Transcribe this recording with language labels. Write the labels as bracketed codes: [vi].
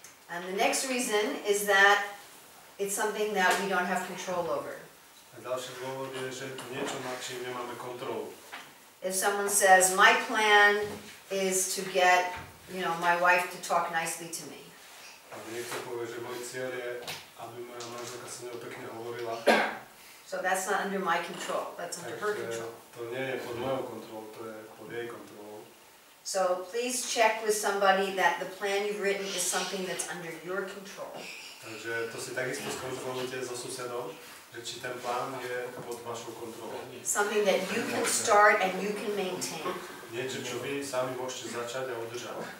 [en] And the next reason is that it's something that we don't have control over. [sk] A ďalší dôvod je, že je to niečo, nad čím nemáme kontrolu. [en] If someone says, my plan is to get, my wife to talk nicely to me. [sk] A niekto povie, že môj cieľ je, aby moja manželka sa mnou pekne hovorila. [en] So that's not under my control, that's under her control. [sk] To nie je pod mojou kontrolou, to je pod jej kontrolou. [en] So please check with somebody that the plan you've written is something that's under your control. [sk] Takže to si takisto skontrolujte so susedom, že či ten plán je pod vašou kontrolou. [en] Something that you can start and you can maintain. [sk] Niečo, čo vy sami môžete začať a udržať.